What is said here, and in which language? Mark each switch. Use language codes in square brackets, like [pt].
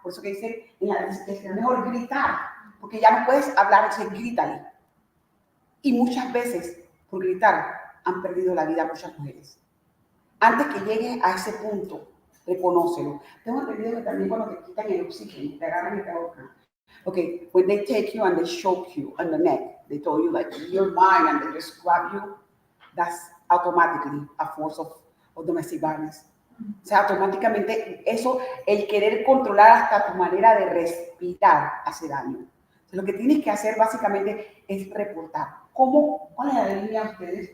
[es] Por eso que dicen en la desesperación, es mejor gritar, porque ya no puedes hablar, entonces grítale. Y muchas veces, por gritar, han perdido la vida muchas mujeres. Antes que llegues a ese punto, reconócelo. Tengo entendido que también cuando te quitan el oxígeno, te agarran y te ahogan. [en] Okay, when they take you and they choke you on the neck, they told you like you're mine and they just grab you, that's automatically a force of domestic violence. [es] O sea, automáticamente eso, el querer controlar hasta tu manera de respirar hace daño. Entonces, lo que tienes que hacer básicamente es reportar. ¿Cuál es la línea de ustedes?